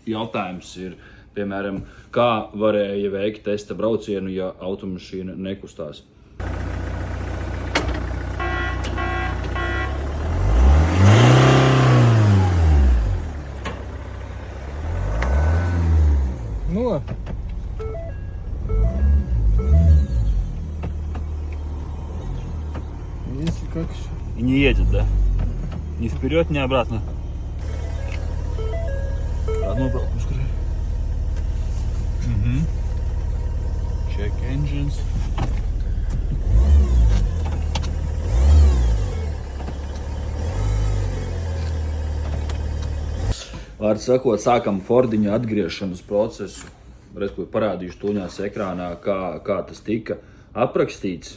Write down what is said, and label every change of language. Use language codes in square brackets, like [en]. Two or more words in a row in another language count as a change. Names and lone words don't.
[lv] jautājums ir, piemēram, kā varēja veikt testa braucienu, ja automašīna nekustās. [ru] Ну ладно. Если как еще. И не едет, да? Ни вперед, ни обратно. Одну обратно скорее. [en] Check engines. [lv] Vārds sakot, sākam Fordiņa atgriešanas procesu. Respektīvi parādīšu tuņās ekrānā, kā tas tika aprakstīts.